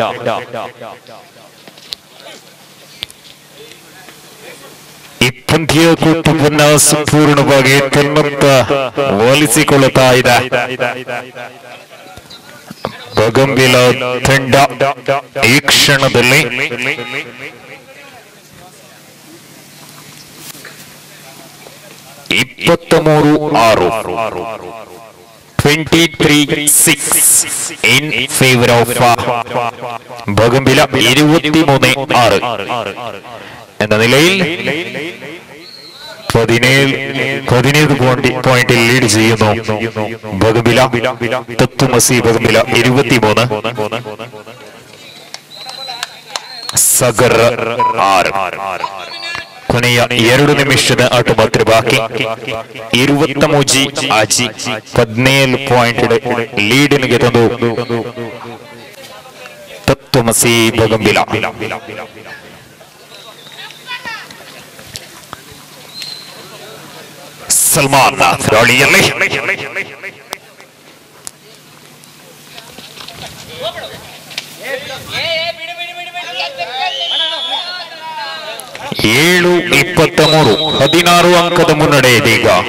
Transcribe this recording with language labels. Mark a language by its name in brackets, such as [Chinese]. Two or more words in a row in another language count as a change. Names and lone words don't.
[Kannada] ಈ ಪಂದ್ಯ ಕೂಟವನ್ನ ಸಂಪೂರ್ಣವಾಗಿ ತನ್ನತ್ತ ಒಲಿಸಿಕೊಳ್ಳುತ್ತಾ ಇದೆ ಬಗಂಬಿಲ ತಂಡ. ಈ ಕ್ಷಣದಲ್ಲಿ [English] 23-6 in favor of ബഗംബില. [Malayalam] 23-6 എന്ന നിലയിൽ 17 പോയിന്റിൽ ലീഡ് ചെയ്യുന്നു ബഗംബില. തത്വമസി ബഗംബില 23, സഗർ 6. [Kannada] ಕೊನೆಯ 2 ನಿಮಿಷದ ಆಟ ಮಾತ್ರ ಬಾಕಿ. 23 ಆಜಿ 17 ಪಾಯಿಂಟ್ ಲೀಡಿನಿಗೆ ತಂದು ತತ್ವಮಸಿ ಬಗಂಬಿಲ. ಸಲ್ಮಾನ್ ದಾಳಿಯಲ್ಲಿ 7-23 16 ಅಂಕದ ಮುನ್ನಡೆ ಇದೀಗ.